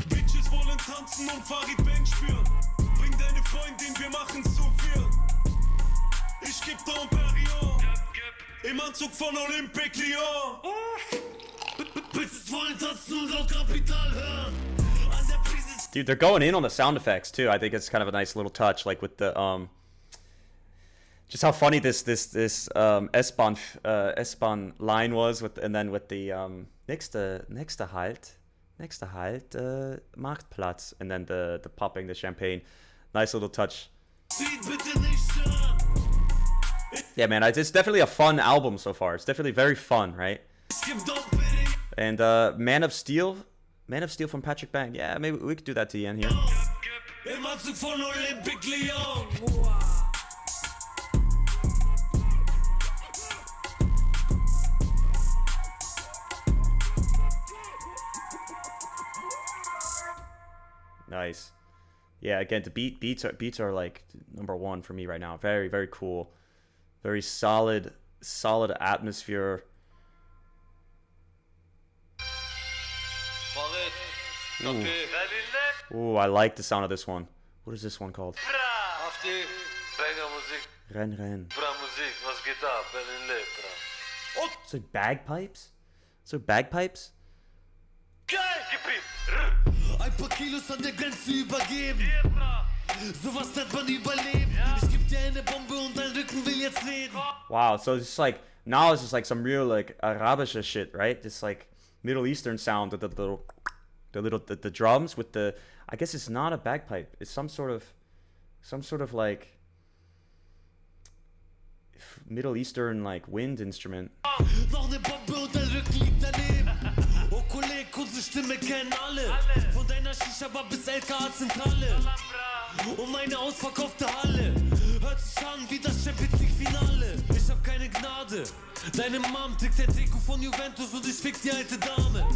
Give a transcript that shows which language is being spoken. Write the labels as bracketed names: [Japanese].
[German] Bitches wollen tanzen und Farid Bang spüren. Bring deine Freundin, wir machen's zu viert. Ich geb Doppel-Million. Im Anzug von Olympic Lyon. Bitches wollen tanzen und auch Kapital hören. An der Prise [English] Dude, they're going in on the sound effects too. I think it's kind of a nice little touch, like with the just how funny this S-Bahn line was, and then with the [German] nächster Halt Marktplatz, [English] and then the popping the champagne, nice little touch. [German] Speed bitte nicht stören. [English] Yeah, man, it's definitely a fun album so far. It's definitely very fun, right? [German] Ich geb Doppel-Million. [English] And Man of Steel from Patrick Bang. Yeah, maybe we could do that to the end here. [German] Im Anzug von Olympic Lyon. [English] Nice. Yeah, again, the beats are like #1 for me right now. Very, very cool. Very solid atmosphere. Ooh, I like the sound of this one. What is this one called? [German] Hafti, Banger Musik, Ren. Bra Musik, was geht ab? Berlin lebt, bra. [English] So bagpipes? Bagpipes? [German] Geil, gib ihm! Ein paar Kilos an der Grenze übergeben. Sowas nennt man Überleben. Ich geb dir eine Bombe und dein Rücken will jetzt reden. [English] Wow, so it's like, now it's just like some real like Arabische shit, right? Just like Middle Eastern sound with the drums with the, I guess it's not a bagpipe. It's some sort of like Middle Eastern like wind instrument. [German] Noch eine Bombe und dein Rücken liegt daneben. Oh Kolleg, unsere Stimme kennen alle. Von deiner Shisha-Bar bis LKA-Zentrale. Und meine ausverkaufte Halle. Hört sich an wie das Champions League-Finale. Ich hab keine Gnade. Deine Mom trägt der Trikot von Juventus und ich fick die alte Dame.